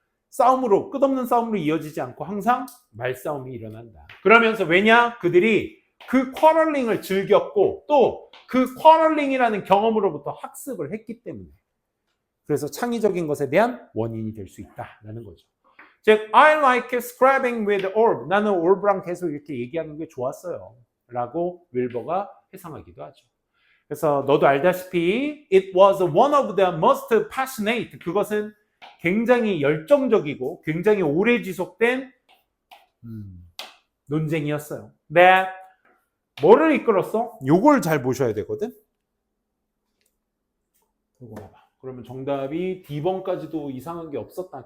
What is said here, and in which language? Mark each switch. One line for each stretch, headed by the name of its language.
Korean: 싸움으로 끝없는 싸움으로 이어지지 않고 항상 말싸움이 일어난다. 그러면서 왜냐? 그들이 그 quarreling을 즐겼고 또 그 quarreling이라는 경험으로부터 학습을 했기 때문에 그래서 창의적인 것에 대한 원인이 될 수 있다라는 거죠.
English: 즉, I like scrapping with orb.
Korean: 나는 오rb랑 계속 이렇게 얘기하는 게 좋았어요. 라고 윌버가 해석하기도 하죠. 그래서 너도 알다시피
English: it was one of the most passionate.
Korean: 그것은 굉장히 열정적이고 굉장히 오래 지속된 논쟁이었어요. that 뭐를 이끌었어? 요걸 잘 보셔야 되거든. 이거 봐봐. 그러면 정답이 D번까지도 이상한 게 없었다.